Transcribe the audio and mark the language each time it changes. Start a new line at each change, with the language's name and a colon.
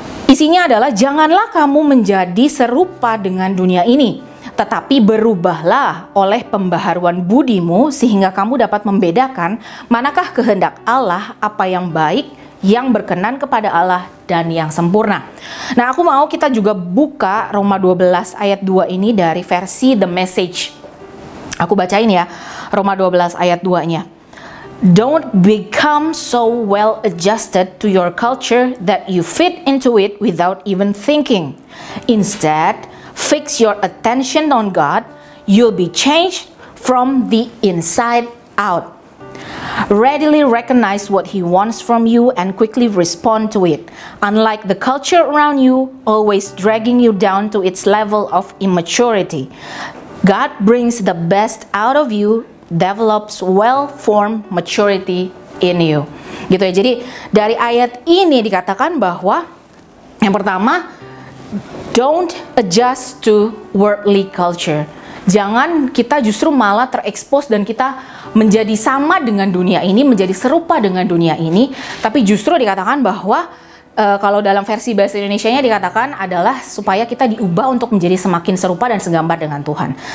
Indonesian: Isinya adalah, janganlah kamu menjadi serupa dengan dunia ini, tetapi berubahlah oleh pembaharuan budimu sehingga kamu dapat membedakan manakah kehendak Allah, apa yang baik, yang berkenan kepada Allah, dan yang sempurna. Nah, aku mau kita juga buka Roma 12 ayat 2 ini dari versi The Message. Aku bacain ya, Roma 12 ayat 2-nya.
English: Don't become so well adjusted to your culture that you fit into it without even thinking. Instead, fix your attention on God. You'll be changed from the inside out. Readily recognize what He wants from you and quickly respond to it. Unlike the culture around you, always dragging you down to its level of immaturity. God brings the best out of you, develops well-formed maturity in you.
Indonesian: Gitu ya. Jadi dari ayat ini dikatakan bahwa yang pertama,
English: don't adjust to worldly culture.
Indonesian: Jangan kita justru malah terekspos dan kita menjadi sama dengan dunia ini, menjadi serupa dengan dunia ini, tapi justru dikatakan bahwa kalau dalam versi bahasa Indonesianya dikatakan adalah supaya kita diubah untuk menjadi semakin serupa dan segambar dengan Tuhan.